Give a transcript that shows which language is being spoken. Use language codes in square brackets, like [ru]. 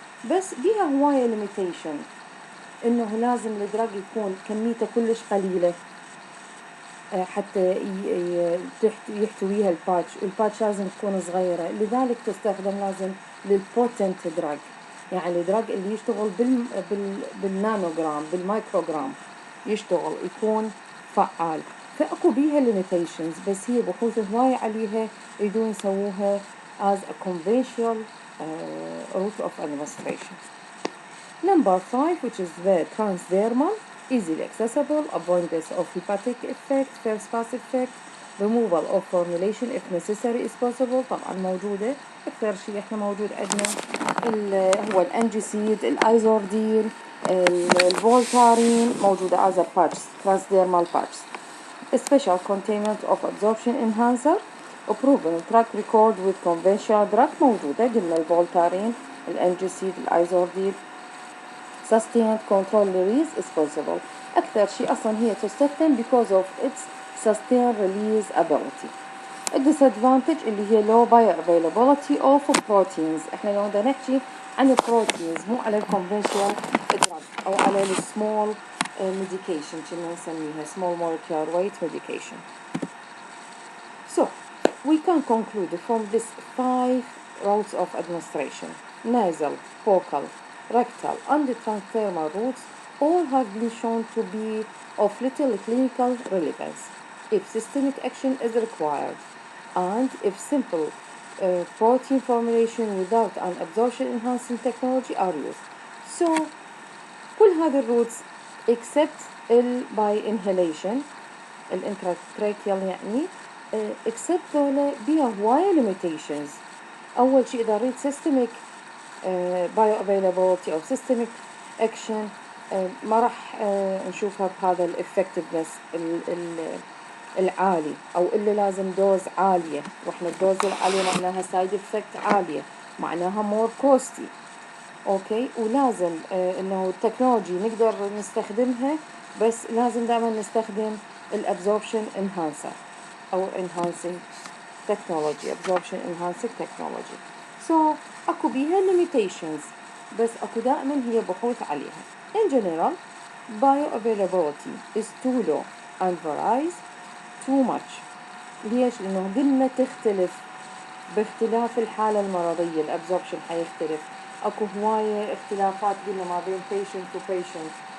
[ar] بس بيها هواية limitation إنه لازم الدراج يكون كميته كلش قليلة حتى يحتويها الباتش لازم تكون صغيرة. لذلك تستخدم لازم للبوتنت دراج يعني الدراج اللي يشتغل بالنانوغرام بالمايكروغرام يشتغل يكون فعال. فأكو بيها [en] limitations [ar] بس هي بحوث هواية عليها يريدون يسووها [en] as a conventional route of administration. Number 5, which is the transdermal. easily accessible, avoidance of hepatic effect, first pass effect, removal of formulation if necessary is possible. [ar] طبعا موجودة أكثر شيء إحنا موجود عندنا هو الأنجيسيد، الأيزوردين، الفولتارين موجودة [en] as a patch, transdermal patch. A special containment of absorption enhancer, a proven track record with conventional drug [ar] موجودة، قلنا الفولتارين، الأنجيسيد، الأيزوردين. [en] Sustained control release is possible. [ar] أكثر شيء أصلا هي تستخدم [en] because of its sustained release ability. [ar] الديسادفانتج اللي هي [en] low bioavailability of proteins. [ar] احنا لو بدنا نحكي عن البروتينز مو على الكونفنشنال drug أو على السمول medication كنا نسميها [en] small molecular weight medication. So we can conclude from this 5 routes of administration: nasal, focal, rectal, and the transdermal routes all have been shown to be of little clinical relevance if systemic action is required and if simple protein formulation without an absorption enhancing technology are used. [ar] So كل هذه الروتس [en] except by inhalation [ar] الانتراكراكيال يعني except ذولا بيها هواية limitations. أول شيء إذا نريد [en] systemic bioavailability [ar] أو [en] systemic action [ar] ما راح نشوفها بهذا الeffectiveness العالي أو اللي لازم دوز عالية، وإحنا الدوز العالية معناها side effect عالية، معناها [en] more costly. [ar] أوكي، ولازم إنه التكنولوجي نقدر نستخدمها، بس لازم دائما نستخدم الابزوربشن انهانسر أو [en] enhancing technology absorption enhancing technology. [ar] So أكو بيها limitations بس أكو دائما هي بحوث عليها. [en] In general bioavailability is too low and varies too much. [ar] ليش؟ لأنه قلنا تختلف باختلاف الحالة المرضية، الابزوربشن حيختلف. اكو هواية اختلافات قلنا ما بين [en] patient to patient.